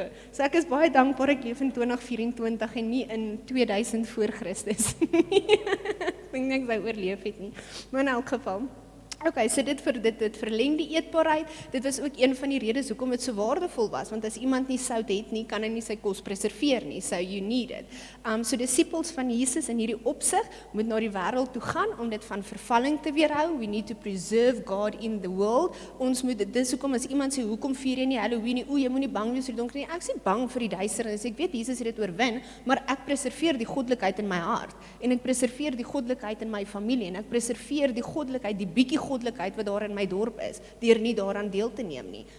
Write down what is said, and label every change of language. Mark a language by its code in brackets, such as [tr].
[af] So ek is baie dankbaar ek leef in 2024 en nie in 2000 voor Christus. Ek dink ek sou oorleef het nie. Maar in elk geval. Okay, so dit verleng die eetbaarheid. Dit was ook een van die redes hoekom dit so waardevol was, want as iemand nie sout het nie, kan hy nie sy kos preserveer nie, [en] so you need it. [af] So disippels van Jesus in hierdie opsig moet na die wêreld toe gaan om dit van vervalling te weerhou. [en] We need to preserve God in the world. [af] Ons moet dit, dis hoekom as iemand sê, hoekom vier jy nie Halloween nie? Jy moet nie bang wees vir die donker nie. Ek is nie bang vir die duisternis. Ek weet Jesus het dit oorwin, maar ek preserveer die goddelikheid in my hart en ek preserveer die goddelikheid in my familie en ek preserveer die goddelikheid, die bietjie goddelikheid wat daar in my dorp is, deur nie daaraan deel te neem nie.